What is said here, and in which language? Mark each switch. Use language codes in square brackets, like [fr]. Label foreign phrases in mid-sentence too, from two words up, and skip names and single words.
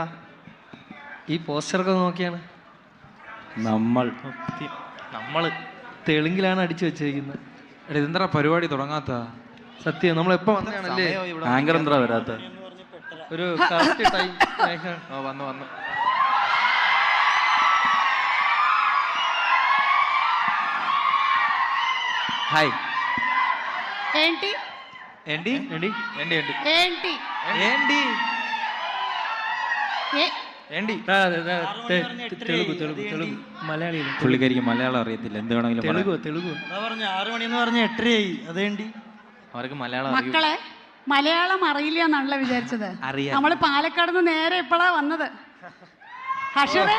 [ml] ഈ പോസ്റ്ററൊക്കെ നോക്കിയാണ് നമ്മള് തെലുങ്കിലാണ് അടിച്ചു വെച്ചിരിക്കുന്നത്. എടാ ഇതെന്താ പരിപാടി തുടങ്ങാത്ത? സത്യം, നമ്മൾ എപ്പോ വന്നതാണല്ലേ? ആങ്കർ എന്താ വരാത്ത? ഒരു [en] correct time. [ml] വന്നു. [te] హాయ్ ఏంటి ఏంటి ఏంటి ఏంటి ఏంటి ఏంటి ఏంటి ఏంటి [ml] തെലുഗു മലയാളിയില്ല. പുള്ളിക്കാരിക്ക് മലയാളം അറിയത്തില്ല. എന്ത് വേണമെങ്കിലും തെലുഗു 6 മണി എന്ന് പറഞ്ഞ 8:30 അതേണ്ടി. അവർക്ക് മലയാളം മക്കളെ മലയാളം അറിയില്ല എന്നാണല്ലോ വിചാരിച്ചത്. അറിയാം. നമ്മള് പാലക്കാട് നിന്ന് നേരെ ഇപ്പോഴാ വന്നത്. ഹഷറേ,